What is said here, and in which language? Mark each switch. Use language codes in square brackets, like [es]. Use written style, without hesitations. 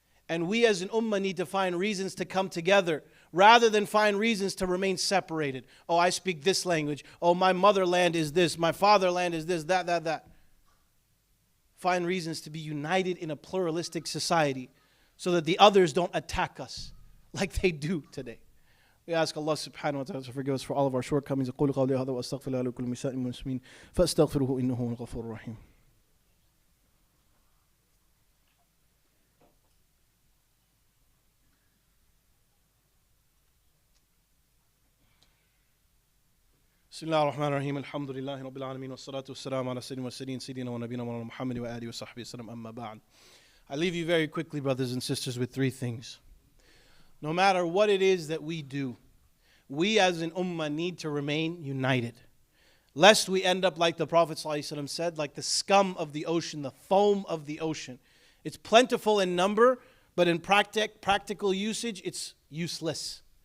[en] And we as an ummah need to find reasons to come together rather than find reasons to remain separated. Oh, I speak this language. Oh, my motherland is this. My fatherland is this, that. Find reasons to be united in a pluralistic society so that the others don't attack us like they do today. We ask Allah subhanahu wa ta'ala to forgive us for all of our shortcomings. [ar] أقول قولي هذا وأستغفر الله لكل مساء المسلمين فاستغفروه إنه هو الغفور الرحيم. بسم الله الرحمن الرحيم الحمد لله رب العالمين والصلاة والسلام على سيدنا المرسلين سيدنا ونبينا مولانا محمد وآله وصحبه وسلم أما بعد. [en] I leave you very quickly, brothers and sisters, with three things. No matter what it is that we do, we as an ummah need to remain united, lest we end up like the Prophet ﷺ said, like the scum of the ocean, the foam of the ocean. It's plentiful in number, but in practical usage, it's useless.